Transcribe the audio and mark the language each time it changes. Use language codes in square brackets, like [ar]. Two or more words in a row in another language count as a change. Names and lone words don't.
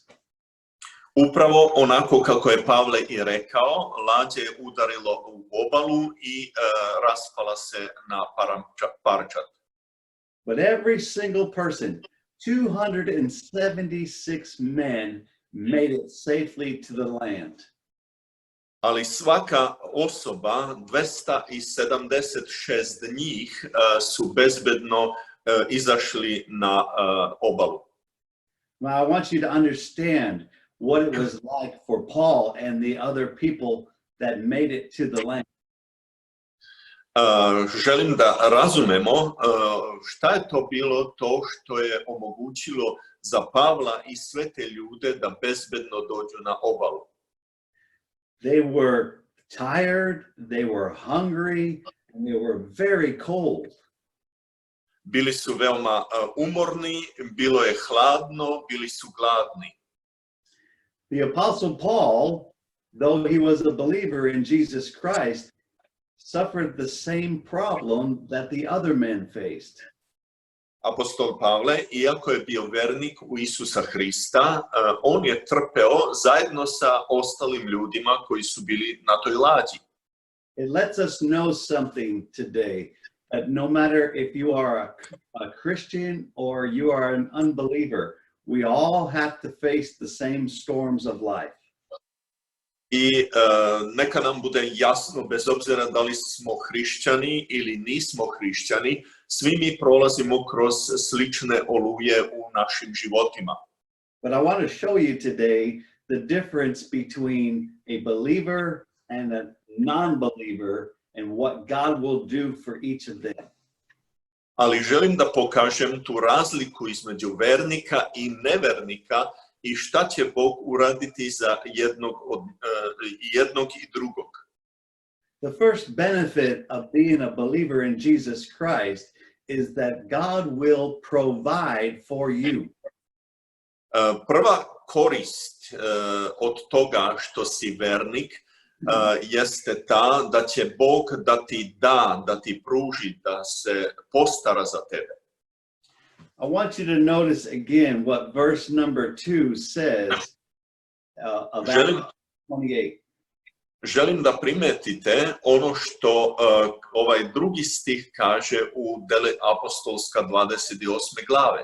[sr] Upravo onako kako je Pavle i rekao, lađe je udarilo u obalu i raspala se na parčad. [en] But every single person 276 men made it safely to the land. [sr] Ali svaka osoba, 276 njih su bezbedno izašli na obalu. [en] Now, I want you to understand what it was like for Paul and the other people that made it to the land. [sr] Želim da razumemo šta je to bilo to što je omogućilo za Pavla i sve te ljude da bezbedno dođu na obalu. [en] They were tired, they were hungry, and they were very cold. [sr] Bili su veoma umorni, bilo je hladno, bili su gladni. [en] The Apostle Paul, though he was a believer in Jesus Christ, suffered the same problem that the other men faced. [sr] Apostol Pavle, iako je bio vernik u Isusa Hrista, on je trpeo zajedno sa ostalim ljudima koji su bili na toj lađi. [en] It lets us know something today, that no matter if you are a Christian or you are an unbeliever, we all have to face the same storms of life. [sr] I neka nam bude jasno, bez obzira da li smo hrišćani ili nismo hrišćani, svi mi prolazimo kroz slične oluje u našim životima. [en] But I want to show you today the difference between a believer and a non-believer and what God will do for each of them. [sr] Ali želim da pokažem tu razliku između vernika i nevernika i šta će Bog uraditi za jednog i drugog. [en] The first benefit of being a believer in Jesus Christ is that God will provide for you. [sr] Prva korist od toga što si vernik jeste ta da će Bog da ti pruži, da se postara za tebe. [en] I want you to notice again what verse number 2 says of Acts 28. [sr] Želim da primetite ono što ovaj drugi stih kaže u Dele apostolska 28. glave.